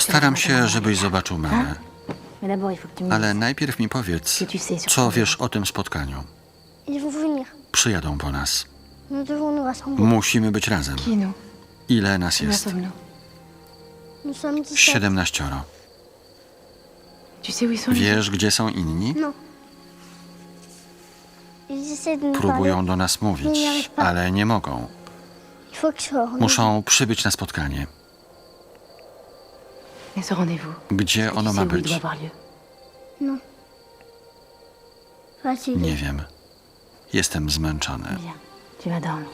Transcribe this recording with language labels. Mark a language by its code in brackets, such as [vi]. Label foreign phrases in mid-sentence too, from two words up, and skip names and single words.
[pl] Postaram [fr] que [pl] się, żebyś zobaczył mamę. [fr] Mais d'abord, il faut que tu me [pl] Ale [fr] dises [pl] najpierw mi powiedz, [fr] ce que tu sais sur [pl] co [fr] ton [pl] wiesz o tym spotkaniu. [fr] Ils vont venir. [pl] Przyjadą po nas. [fr] Nous devons nous rassembler. [pl] Musimy być razem. [fr] Qui, nous? [pl] Ile nas [fr] Combien [pl] jest? [fr] sommes-nous? Nous sommes 17. [pl] 17. [fr] Tu sais où ils sont les [pl] Wiesz, gdzie są inni? [fr] Non. Ils essaient de nous [pl] Próbują [fr] parler. [pl] do nas mówić, ale nie mogą. [fr] Il faut que je sois au rendez-vous. [pl] Muszą przybyć na spotkanie. [fr] Et ce rendez-vous? [pl] Gdzie ono [fr] Tu [pl] ma [fr] sais où il [pl] być? [fr] doit avoir lieu? Facile. [pl] Nie wiem. Jestem zmęczony. [fr] Viens, tu vas dormir.